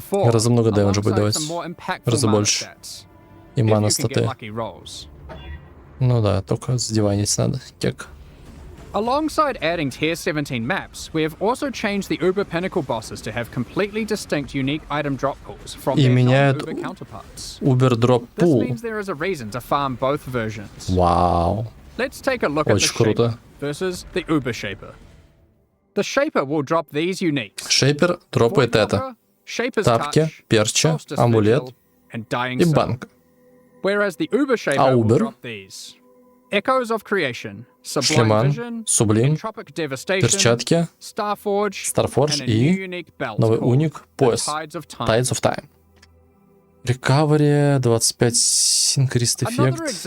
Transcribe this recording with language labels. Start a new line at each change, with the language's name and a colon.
Russian: Раза много дэмэджа будет давать. Раза больше. И мана статы. Ну да, только задеванить надо. Кек.
English: Alongside adding Tier 17 maps, we have also changed the Uber Pinnacle bosses to have completely distinct unique item drop pools from their non-Uber counterparts. Uber drop pool. This means there is a reason to farm both versions.
Russian: Вау.
English: Let's take a look at the Shaper versus the Uber Shaper. The Shaper will drop these uniques.
Russian: Shaper дропает это. Тапки, перча, амулет и банк.
English: Whereas the Uber Shaper will drop these. Echoes of Creation,
Russian: ШлемМaaN, Сублим, перчатки, Starforge и новый уник, пояс, Tides of Time.
English: Recovery, 25 Increased Effect.